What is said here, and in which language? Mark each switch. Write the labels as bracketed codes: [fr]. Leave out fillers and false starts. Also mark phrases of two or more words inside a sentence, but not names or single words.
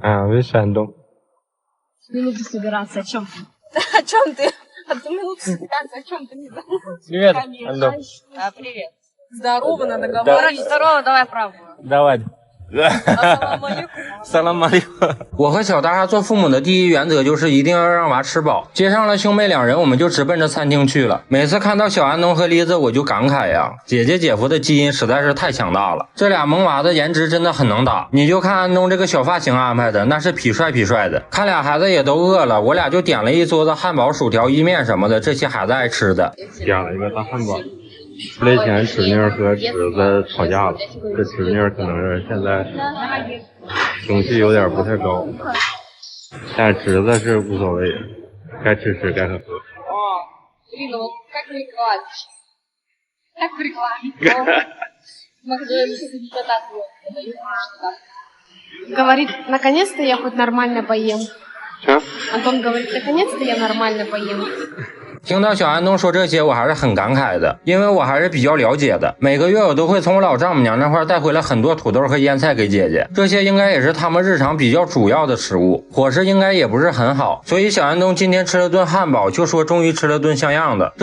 [ru] Видишь, Антон. Минуту собираться. О чем ты? О чем ты? Одну минуту собираться. О чем ты? Привет, Конечно. Антон. Привет. Здорово, надо говорить. Здорово, давай правую. Давай. [ar] السلام عليكم. سلام عليكم. [zh] 我和小大家做父母的第一原则就是一定要让娃吃饱。接上了兄妹两人，我们就直奔着餐厅去了。每次看到小安东和丽子，我就感慨呀，姐姐姐夫的基因实在是太强大了。这俩萌娃的颜值真的很能打。你就看安东这个小发型安排的，那是痞帅痞帅的。看俩孩子也都饿了，我俩就点了一桌子汉堡、薯条、意面什么的，这些孩子爱吃的。点了一个大汉堡。出来前侄女和侄子吵架了，这侄女可能是现在情绪有点不太高，但侄子是无所谓，该吃吃，该喝喝。 [ru] Блин, ну вот как не плачешь? Как в рекламе. В Макдональдсе тебе так подают. Говорит, наконец-то я хоть нормально поем. Что? Антон говорит, наконец-то я нормально поем. [zh] 听到小安东说这些，我还是很感慨的，因为我还是比较了解的。每个月我都会从我老丈母娘那块带回来很多土豆和腌菜给姐姐，这些应该也是他们日常比较主要的食物，伙食应该也不是很好。所以小安东今天吃了顿汉堡，就说终于吃了顿像样的。